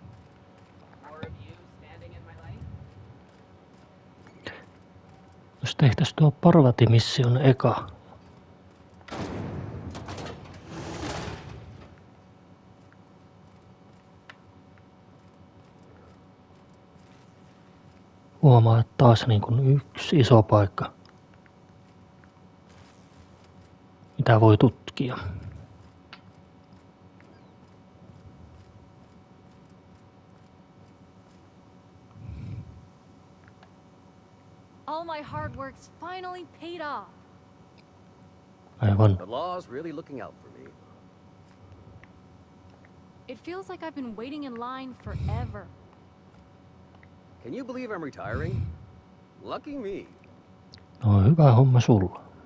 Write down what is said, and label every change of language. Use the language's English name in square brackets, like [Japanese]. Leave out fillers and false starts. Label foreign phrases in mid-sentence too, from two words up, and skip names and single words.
[English] More of you standing in my lane? [Finnish] Jos tehtäis tuo Parvati-mission eka. Huomaa, että taas niin kuin yksi iso paikka, mitä voi tutkia. [English] All my hard work's finally paid off. [Finnish] Aivan. [English] The law's really looking out for me. It feels like I've been waiting in line forever. Can you believe I'm retiring? Lucky me. [Finnish] No hyvä homma sulla.